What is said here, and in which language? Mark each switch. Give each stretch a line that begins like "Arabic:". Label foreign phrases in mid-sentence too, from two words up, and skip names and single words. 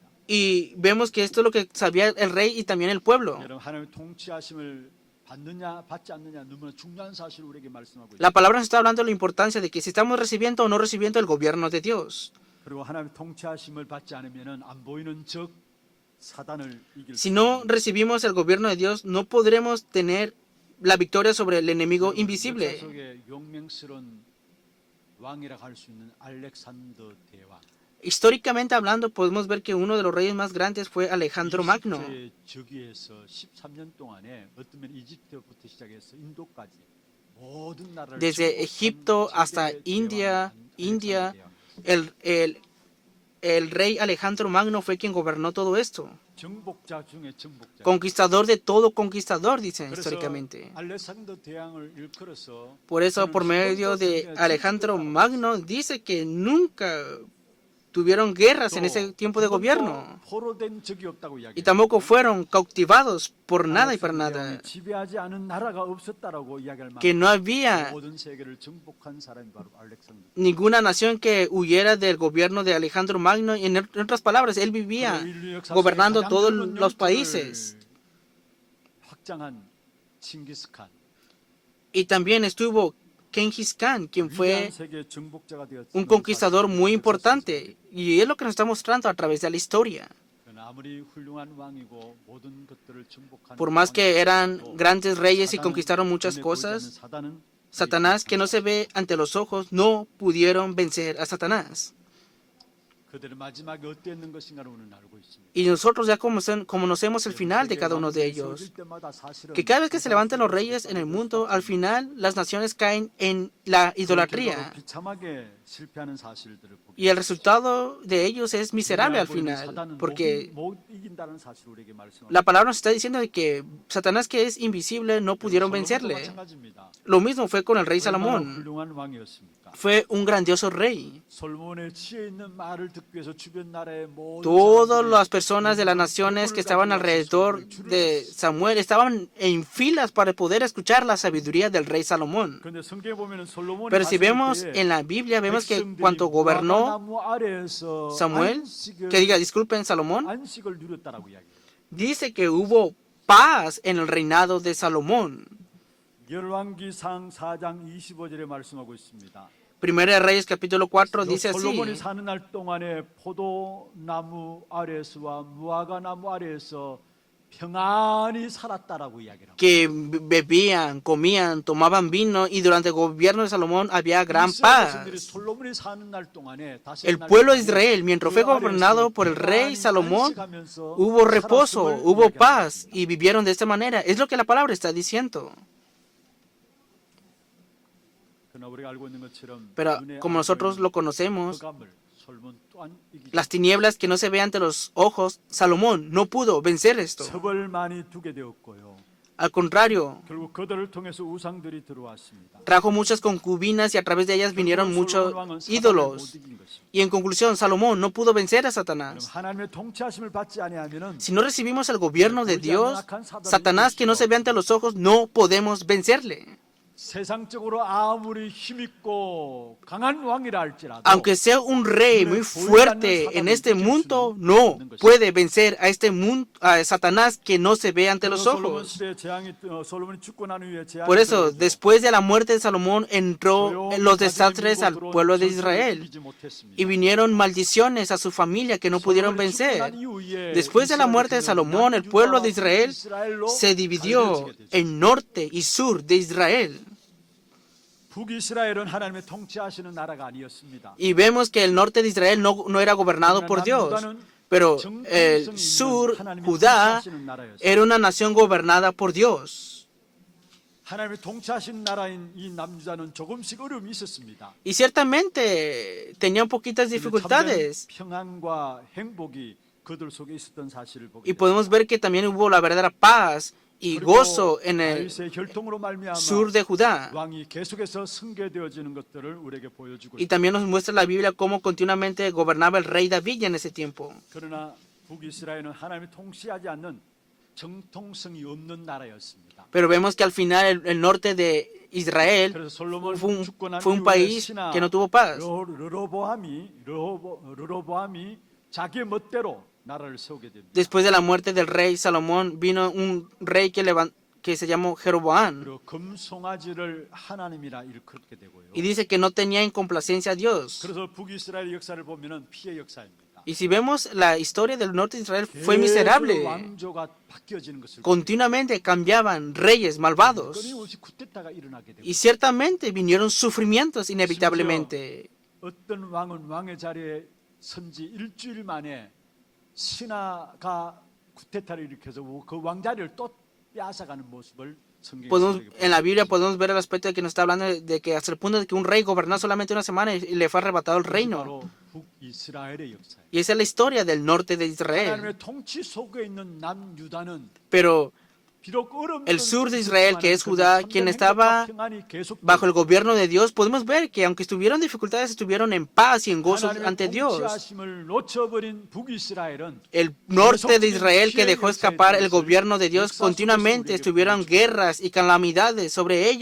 Spanish: y vemos que esto es lo que sabía el rey y también el pueblo.
Korean: 여러분 하나님의 통치하심을 받느냐 받지 않느냐 너무나 중요한 사실을 우리에게 말씀하고
Spanish: La
Korean: 있습니다.
Spanish: palabra nos está hablando de la importancia de que si estamos recibiendo o no recibiendo el gobierno de Dios.
Korean: 그리고 하나님의 통치하심을 받지 않으면은 안 보이는 적 사단을 이길
Spanish: Si
Korean: 수
Spanish: no
Korean: 없는
Spanish: recibimos el gobierno de Dios, no podremos tener la victoria sobre el enemigo
Korean: 역사
Spanish: invisible.
Korean: 속에 용맹스러운 왕이라고 할 수 있는 알렉산더 대왕.
Spanish: Históricamente hablando, podemos ver que uno de los reyes más grandes fue Alejandro Magno.
Korean: 이집트의 저기에서 13년 동안에 어떤 이집트부터 시작해서 인도까지 모든 나라를
Spanish: Desde
Korean: 정복한
Spanish: Egipto hasta
Korean: 최대
Spanish: India,
Korean: 대왕 알렉산더 대왕.
Spanish: el rey Alejandro Magno fue quien gobernó todo esto.
Korean: 정복자 중에 정복자.
Spanish: Conquistador de todo conquistador, dicen
Korean: 그래서
Spanish: históricamente.
Korean: 알렉산더 대왕을 일컬어서
Spanish: Por eso,
Korean: 그는
Spanish: por medio de
Korean: 수건도
Spanish: Alejandro
Korean: 없으며
Spanish: Magno, dice que nunca tuvieron guerras en ese tiempo de gobierno.
Korean: 포로된 적이 없다고
Spanish: Y
Korean: 이야기해요.
Spanish: tampoco fueron cautivados por nada y para nada.
Korean: 지배하지 않은 나라가 없었다라고 이야기할
Spanish: Que
Korean: 만큼
Spanish: no había
Korean: 모든 세계를 정복한 사람이 바로 알렉산더.
Spanish: ninguna nación que huyera del gobierno de Alejandro Magno. En otras palabras, él vivía gobernando todos los países.
Korean: 확장한 칭기스칸.
Spanish: Y también estuvo Genghis Khan, quien fue
Korean: 위대한 세계 정복자가 되었지만
Spanish: un conquistador
Korean: 사실은
Spanish: muy
Korean: 그것은
Spanish: importante. Y es lo que nos está mostrando a través de la historia.
Korean: 그러나 아무리 훌륭한 왕이고 모든 것들을 정복한
Spanish: Por más que eran
Korean: 왕이라도
Spanish: grandes reyes y
Korean: 사단은
Spanish: conquistaron muchas
Korean: 눈에 보이지
Spanish: cosas,
Korean: 않는 사단은
Spanish: Satanás, que no se ve ante los ojos, no pudieron vencer a Satanás.
Korean: 그들의 마지막에 어땠는 것인가를 우리는 알고 있습니다.
Spanish: Y nosotros ya conocemos el final de cada uno de ellos. Que cada vez que se levantan los reyes en el mundo, al final las naciones caen en la idolatría.
Korean: 비참하게 실패하는 사실들을 보게
Spanish: Y el resultado de ellos es miserable al final.
Korean: 사단은
Spanish: Porque
Korean: 못 이긴다는 사실을 우리에게 말씀합니다.
Spanish: la palabra nos está diciendo de que Satanás, que es invisible, no pudieron vencerle.
Korean: 마찬가지입니다.
Spanish: Lo mismo fue con el rey
Korean: 얼마나
Spanish: Salomón.
Korean: 훌륭한 왕이었습니까?
Spanish: Fue un grandioso rey.
Korean: 솔로몬의 지혜 있는 말을 듣기 위해서 주변 나라의 모든
Spanish: Todas
Korean: 사람들이
Spanish: las personas de las naciones que estaban alrededor de Samuel estaban en filas para poder escuchar la sabiduría del rey Salomón.
Korean: 근데 성경에 보면은 솔로몬이
Spanish: Pero si
Korean: 다스릴
Spanish: vemos
Korean: 때에
Spanish: en la Biblia, vemos que
Korean: 백성들이
Spanish: cuando gobernó
Korean: 무화과나무 아래에서
Spanish: Samuel,
Korean: 안식을,
Spanish: que diga, disculpen, Salomón,
Korean: 안식을 누렸다라고 이야기해요.
Spanish: dice que hubo paz en el reinado de Salomón.
Korean: 열왕기상 4장 25절에 말씀하고 있습니다.
Spanish: Primera de Reyes capítulo 4 dice así,
Korean: 솔로몬이 사는 날 동안에 포도나무 아래에서와 무화과나무 아래에서 평안히 살았다라고 이야기를 합니다.
Spanish: que bebían, comían, tomaban vino y durante el gobierno de Salomón había gran paz.
Korean: 솔로몬이 사는 날 동안에
Spanish: El pueblo de Israel, mientras fue gobernado por el rey Salomón, hubo reposo, hubo paz y vivieron de esta manera. Es lo que la palabra está diciendo. Pero como nosotros lo conocemos, las tinieblas que no se ve ante los ojos, Salomón no pudo vencer esto.
Korean: 서벌만이 두게 되었고요.
Spanish: Al contrario,
Korean: 결국 그들을 통해서 우상들이 들어왔습니다.
Spanish: trajo muchas concubinas y a través de ellas vinieron muchos ídolos. Y en conclusión, Salomón no pudo vencer a Satanás.
Korean: 하나님의 통치하심을 받지 아니하면은
Spanish: Si no recibimos el gobierno de Dios, Satanás que no se ve ante los ojos, no podemos vencerle.
Korean: 세상적으로 아무리 힘있고 강한 왕이라 할지라도
Spanish: Aunque sea un rey muy fuerte en este mundo, no puede vencer a este mundo, a Satanás que no se ve ante los ojos. Por eso, después de la muerte de Salomón, entró en los desastres al pueblo de Israel y vinieron maldiciones a su familia que no pudieron vencer. Después de la muerte de Salomón, el pueblo de Israel se dividió en norte y sur de Israel.
Korean: 북이스라엘은 하나님의 통치하시는 나라가 아니었습니다.
Spanish: Y vemos que el norte de Israel no era gobernado por Dios, pero el sur, Judá, era una nación gobernada por Dios.
Korean: 하나님의 통치하신 나라인 이 남유다는 조금씩 어려움이 있었습니다.
Spanish: Y ciertamente tenían poquitas dificultades.
Korean: 평안과 행복이 그들 속에 있었던 사실을 보게
Spanish: Y podemos ver que también hubo la verdadera paz y gozo en el sur de Judá.
Korean: 왕이 계속해서 승계되어지는 것들을 우리에게 보여주고
Spanish: Y también nos muestra la Biblia cómo continuamente gobernaba el rey David en ese tiempo.
Korean: 그러나 북이스라엘은 하나님이 통치하지 않는 정통성이 없는 나라였습니다.
Spanish: Pero vemos que al final el norte de Israel
Korean: 그래서 솔로몬
Spanish: fue un país que no tuvo paz.
Korean: 르로보암이 자기 멋대로 나라를 세우게 됩니다.
Spanish: Después de la muerte del rey Salomón, vino un rey que que se llamó Jeroboam.
Korean: 그리고 금송아지를 하나님이라 일컬게 되고요.
Spanish: Y dice que no tenía en complacencia a Dios.
Korean: 그래서 북이스라엘 역사를 보면은 피해 역사입니다.
Spanish: Y si vemos la historia del norte de Israel, fue
Korean: 계속
Spanish: miserable.
Korean: 왕조가 바뀌어지는 것을
Spanish: Continuamente cambiaban reyes malvados.
Korean: 끊임없이 쿠데타가 일어나게 되고
Spanish: Y ciertamente vinieron sufrimientos inevitablemente.
Korean: 어떤 왕은 왕의 자리에 선지 일주일 만에 신하가 쿠데타를 일으켜서 그 왕자리를 또 빼앗아가는 모습을 성경에
Spanish: En la Biblia podemos ver el aspecto de que nos está hablando de que hasta el punto de que un rey gobernó solamente una semana y le fue arrebatado el reino.
Korean: 바로 북이스라엘의 역사예요.
Spanish: Y esa es la historia del norte de Israel.
Korean: 하나님의 통치 속에 있는 남유다는
Spanish: Pero
Korean: 비록 어려운
Spanish: el sur de Israel, que es Judá, quien estaba bajo el gobierno de Dios, podemos ver que aunque estuvieron dificultades, estuvieron en paz y en gozo ante Dios. El norte de Israel, que dejó escapar el gobierno de Dios, continuamente estuvieron guerras y calamidades sobre ellos.